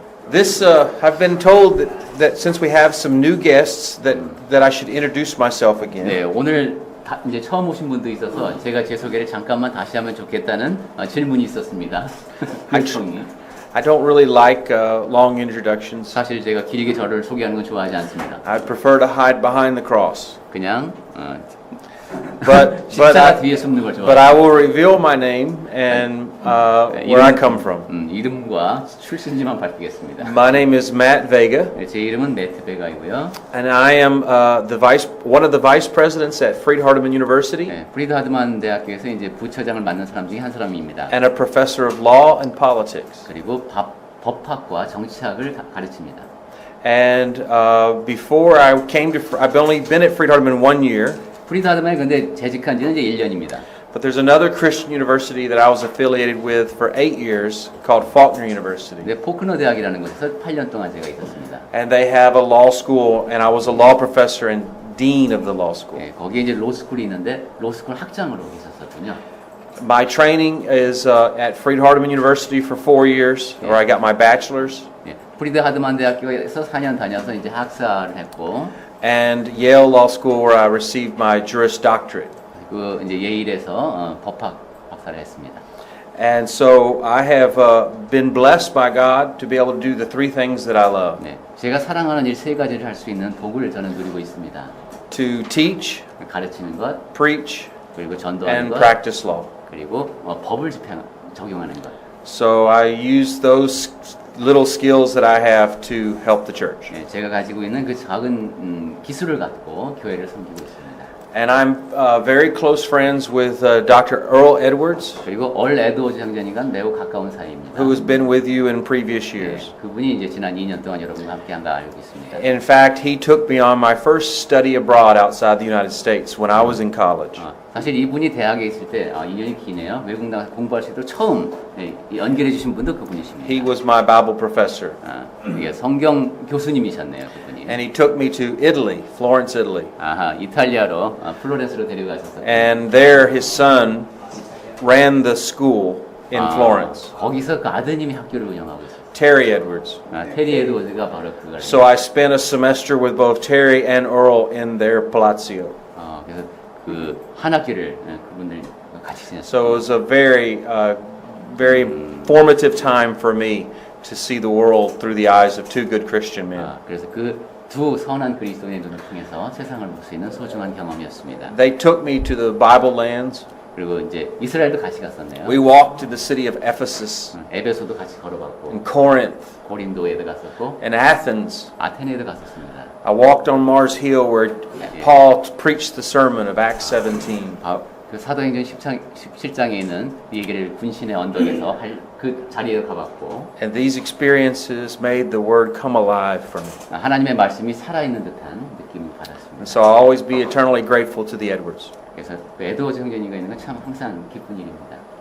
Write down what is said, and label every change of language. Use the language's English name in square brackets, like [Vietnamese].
[English] This, I've been told that since we have some new guests, that I should introduce myself again. [Korean] 네, 오늘 이제 처음 오신 분도 있어서 제가 제 소개를 잠깐만 다시 하면 좋겠다는 질문이 있었습니다. 요청이. [English] I don't really like long introductions. [Korean] 사실 제가 길게 저를 소개하는 건 좋아하지 않습니다. [English] I prefer to hide behind the cross. [Korean] 그냥 [English] But [Korean] 십자가 뒤에 숨는 걸 [English] but I [Korean] 좋아해요. [English] will reveal my name and where I come from. [Korean] 이름과 출신지만 밝히겠습니다. [English] My name is Matt Vega, [Korean] 네, 제 이름은 매트 베가이고요. [English] and I am one of the vice presidents at Freed-Hardeman University, [Korean] 네, 프리드 하드만 대학교에서 이제 부처장을 맡는 사람 중에 한 사람입니다. [English] and a professor of law and politics. [Korean] 그리고 법학과 정치학을 가르칩니다. [English] And before I came to, I've only been at Freed-Hardeman 1 year. [Korean] 프리드 하드만이 근데 재직한 지는 이제 1년입니다. [English] But there's another Christian university that I was affiliated with for 8 years called Faulkner University. [Korean] 네, 포크너 대학이라는 곳에서 8년 동안 제가 있었습니다. [English] And they have a law school, and I was a law professor and dean of the law school. [Korean] 네, 거기에 이제 로스쿨이 있는데 로스쿨 학장으로 있었거든요. [English] My training is at Freed-Hardeman University for 4 years, where I got my bachelor's, [Korean] 네, 프리드 하드만 대학교에서 4년 다녀서 이제 학사를 했고, [English] and Yale Law School, where I received my Juris Doctorate. [Korean] 그 이제 예일에서 법학 박사를 했습니다. [English] And so I have been blessed by God to be able to do the 3 things that I love. [Korean] 네, 제가 사랑하는 일 3가지를 할 수 있는 복을 저는 누리고 있습니다. [English] To teach, [Korean] 가르치는 것, [English] preach, [Korean] 그리고 전도하는 [English] and [Korean] 것, [English] practice law. [Korean] 그리고 법을 적용하는 것. [English] So I use those little skills that I have to help the church. 예, 제가 가지고 있는 그 작은 기술을 갖고 교회를 섬기고 있습니다. And I'm very close friends with Dr. Earl Edwards, [Korean] 그리고 얼 에드워즈 형제님과 매우 가까운 사이입니다. [English] who has been with you in previous [Korean] 예, [English] years. [Korean] 그분이 이제 지난 2년 동안 여러분과 함께한 거 알고 있습니다. [English] In fact, he took me on my first study abroad outside the United States when I was in college. [Korean] 사실 이분이 대학에 있을 때 2년이 기네요. 외국 나가서 공부할 수 있도록 처음 연결해 주신 분도 그분이십니다. [English] He was my Bible professor. [Korean] 이게 성경 교수님이셨네요, 그분이. [English] And he took me to Italy, Florence, Italy. [Korean] 아하, 이탈리아로 플로렌스로 데려가셔서. [English] And there his son ran the school in Florence. [Korean] 거기서 그 아드님이 학교를 운영하고 있어요. [English] Terry Edwards. [Korean] 테리 에드워즈가 바로 그걸. [English] So I spent a semester with both Terry and Earl in their palazzo. [Korean] 그래서 그 한 학기를 그분들 같이 지냈어요. [English] So it was a very formative time for me to see the world through the eyes of two good Christian men. [Korean] 그래서 그 두 선한 그리스도인의 눈을 통해서 세상을 볼 수 있는 소중한 경험이었습니다. [English] They took me to the Bible lands. [Korean] 그리고 이제 이스라엘도 같이 갔었네요. [English] We walked to the city of Ephesus, [Korean] 에베소도 같이 걸어봤고, [English] and Corinth, [Korean] 고린도에도 갔었고, [English] and Athens. [Korean] 아테네에도 갔었습니다. [English] I walked on Mars Hill where Paul preached the sermon of Acts 17. [Korean] 그 사도행전 17장에 있는 이 얘기를 군신의 언덕에서 할 그 자리에 가봤고, [English] And these experiences made the word come alive for me. [Korean] 하나님의 말씀이 살아있는 듯한 느낌을 받았습니다. [English] And so I'll always be eternally grateful to the Edwards. [Korean] 그래서 그 에드워즈 형제님과 있는 건 참 항상 기쁜 일입니다.